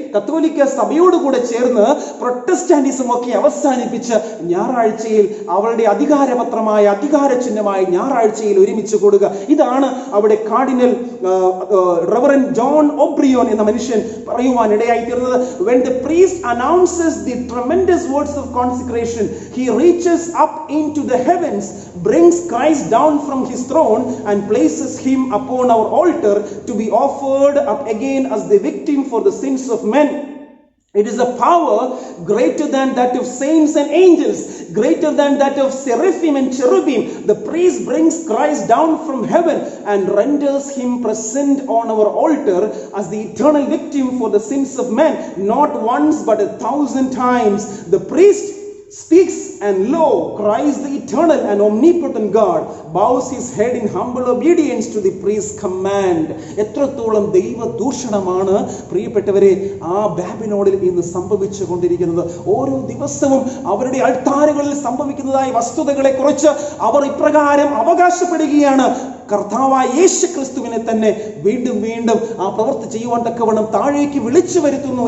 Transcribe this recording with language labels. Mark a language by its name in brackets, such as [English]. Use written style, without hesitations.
[Malayalam] കത്തോലിക്ക സഭയോടുകൂടെ ചേർന്ന് പ്രൊട്ടസ്റ്റാന്റിസം ഒക്കെ അവസാനിപ്പിച്ച് ഞായറാഴ്ചയിൽ അവരുടെ അധികാരപത്രമായ അധികാര ചിഹ്നമായ ഞായറാഴ്ചയിൽ ഒരുമിച്ച് കൂടുക. ഇതാണ് അവിടെ കാർഡിനൽ റെവറൻഡ് ജോൺ ഒബ്രിയോൻ എന്ന മനുഷ്യൻ പറയുവാൻ ഇടയായി തീർന്നത്. [English] When the priest announces the tremendous words of consecration, he reaches up into the heavens, brings Christ down from his throne and places him upon our altar to be offered up again as the victim for the sins of men. It is a power greater than that of saints and angels, greater than that of seraphim and cherubim. The priest brings Christ down from heaven and renders him present on our altar as the eternal victim for the sins of men, not once but 1,000 times. The priest speaks, and lo, Christ the eternal and omnipotent God bows his head in humble obedience to the priest's command. [Malayalam] എത്രത്തോളം ദൈവദൂഷണമാണ് പ്രിയപ്പെട്ടവരെ ആ ബാബിലോണിൽ ഇന്ന് സംഭവിച്ചു കൊണ്ടിരിക്കുന്നത്. ഓരോ ദിവസവും അവരുടെ അൾത്താരകളിൽ സംഭവിക്കുന്നതായ വസ്തുതകളെ കുറിച്ച് അവർ ഇപ്രകാരം അവകാശപ്പെടുകയാണ്. കർത്താവായ യേശു ക്രിസ്തുവിനെ തന്നെ വീണ്ടും വീണ്ടും ആ പ്രവൃത്തി ചെയ്യുവാൻ തക്കവണ്ണം താഴേക്ക് വിളിച്ചു വരുത്തുന്നു.